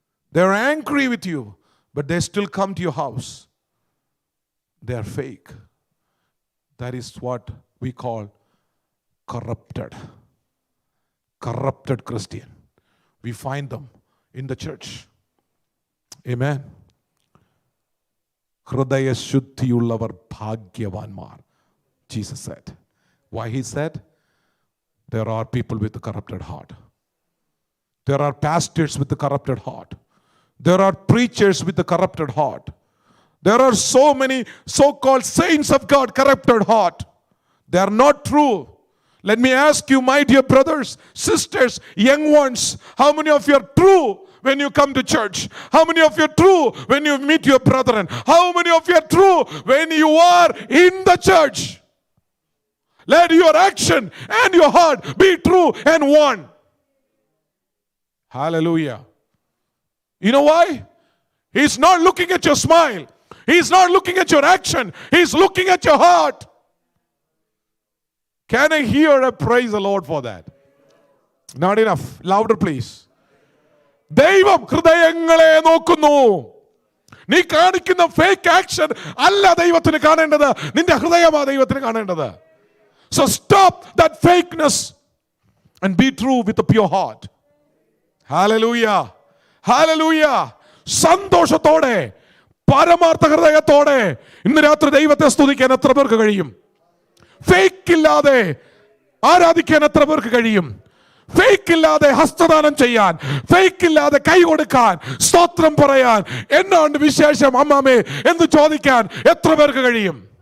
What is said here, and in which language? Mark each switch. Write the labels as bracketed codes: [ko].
[en] They're angry with you, but they still come to your house. They are fake. That is what we call corrupted. Corrupted Christian. We find them in the church. Amen. [ml] ഹൃദയ ശുദ്ധിയുള്ളവർ ഭാഗ്യവാന്മാർ, [en] Jesus said. Why he said? There are people with a corrupted heart. There are pastors with a corrupted heart. There are preachers with a corrupted heart. There are so many so-called saints of God, corrupted heart. They are not true. Let me ask you, my dear brothers, sisters, young ones, how many of you are true when you come to church? How many of you are true when you meet your brethren? How many of you are true when you are in the church? Let your action and your heart be true and one. Hallelujah. You know why? He's not looking at your smile. He's not looking at your action. He's looking at your heart. Can I hear a praise the Lord for that? Not enough. Louder, please. [ml] ദൈവം ഹൃദയങ്ങളെ നോക്കുന്നു. നീ കാണിക്കുന്ന fake action അല്ല ദൈവത്തിന് കാണേണ്ടത്, നിന്റെ ഹൃദയമാണ് ദൈവത്തിന് കാണേണ്ടത്. [en] So stop that fakeness and be true with a pure heart. Hallelujah. Hallelujah. [ml] സന്തോഷത്തോടെ പരമാർത്ഥ ഹൃദയത്തോടെ ഇന്ന് രാത്രി ദൈവത്തെ സ്തുതിക്കാൻ എത്ര പേർക്ക് കഴിയും? ഫേക്ക് ഇല്ലാതെ ആരാധിക്കാൻ എത്ര പേർക്ക് കഴിയും? ഫേക്ക് ഇല്ലാതെ ഹസ്തദാനം ചെയ്യാൻ, ഫേക്ക് ഇല്ലാതെ കൈ കൊടുക്കാൻ, സ്തോത്രം പറയാൻ, എന്നാണ്ട് വിശേഷം അമ്മാമേ എന്ന് ചോദിക്കാൻ എത്ര പേർക്ക് കഴിയും?